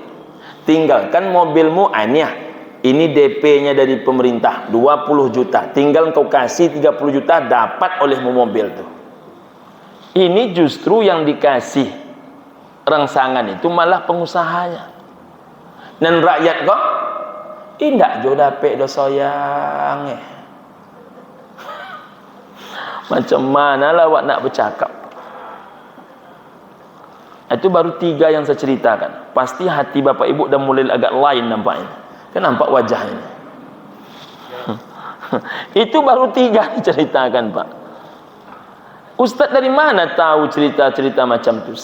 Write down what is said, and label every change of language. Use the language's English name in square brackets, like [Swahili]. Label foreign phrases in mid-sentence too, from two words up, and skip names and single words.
[Indonesian] Tinggalkan mobilmu, ini DP-nya dari pemerintah 20 juta. Tinggal kau kasih 30 juta, dapat olehmu mobil tuh. Ini justru yang dikasih rangsangan itu malah pengusahanya. [Minangkabau] Dan rakyat kok indak jo dapet do soyang. Macam mana lah awak nak bercakap? [Indonesian] Itu baru 3 yang saya ceritakan. Pasti hati Bapak Ibu dah mulai agak lain nampaknya. Kan nampak wajahnya. Itu baru 3 diceritakan, Pak. Ustaz dari mana tahu cerita-cerita macam itu?